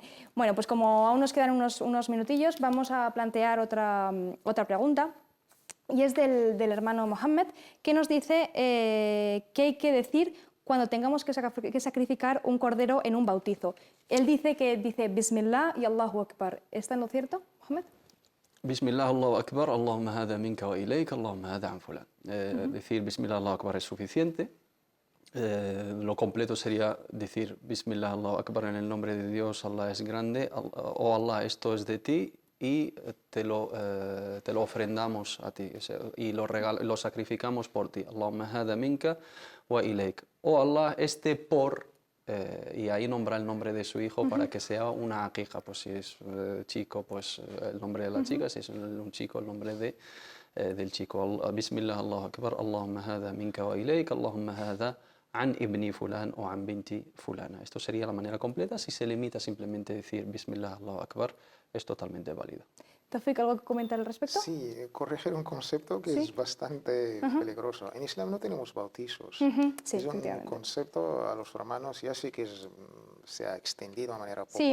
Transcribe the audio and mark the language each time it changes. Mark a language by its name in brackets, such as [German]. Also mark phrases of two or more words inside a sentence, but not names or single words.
[Spanish] Bueno, pues como aún nos quedan unos minutillos, vamos a plantear otra pregunta. Y es del hermano Mohammed, que nos dice qué hay que decir cuando tengamos que sacrificar un cordero en un bautizo. Él dice Bismillah y [Arabic] الله أكبر. [Spanish] ¿Está en lo cierto, Mohammed? [Arabic] بسم الله، الله أكبر، اللهم هذا منك وإليك، اللهم هذا عن فلان. [Spanish] Decir [Arabic] بسم الله، الله أكبر [Spanish] es suficiente. Lo completo sería decir [Arabic] بسم الله، الله أكبر [Spanish] en el nombre de Dios, Allah es grande, oh Allah, esto es de ti y te lo ofrendamos a ti, o sea, y lo sacrificamos por ti. [Arabic] اللهم هذا منك وإليك. [Spanish] Oh Allah, y ahí nombra el nombre de su hijo para que sea una aqiqa. Pues si es chico, pues el nombre de la chica, si es un chico, el nombre del chico. [Arabic] بسم الله، الله أكبر، اللهم هذا منك وإليك، اللهم هذا عن ابني فلان أو عن بنتي فلانة. [Spanish] Esto sería la manera completa. Si se limita simplemente a decir [Arabic] بسم الله، الله أكبر, [Spanish] es totalmente válido. Taufik, ¿algo que comentar al respecto? Sí, corregir un concepto que es bastante peligroso. En Islam no tenemos bautizos. Sí, es un concepto a los hermanos, ya sí que se ha extendido de manera popular.